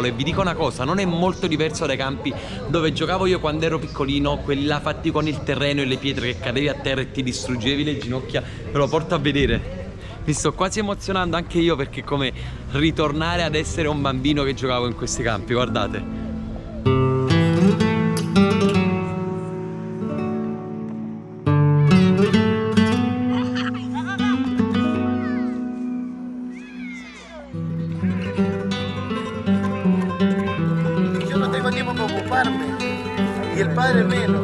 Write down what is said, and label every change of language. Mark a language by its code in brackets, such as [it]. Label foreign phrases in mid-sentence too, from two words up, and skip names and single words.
[it] E vi dico una cosa, non è molto diverso dai campi dove giocavo io quando ero piccolino, quelli là fatti con il terreno e le pietre che cadevi a terra e ti distruggevi le ginocchia. Ve lo porto a vedere. Mi sto quasi emozionando anche io, perché è come ritornare ad essere un bambino che giocavo in questi campi, guardate. [es] Yo no tengo tiempo para ocuparme y el padre menos.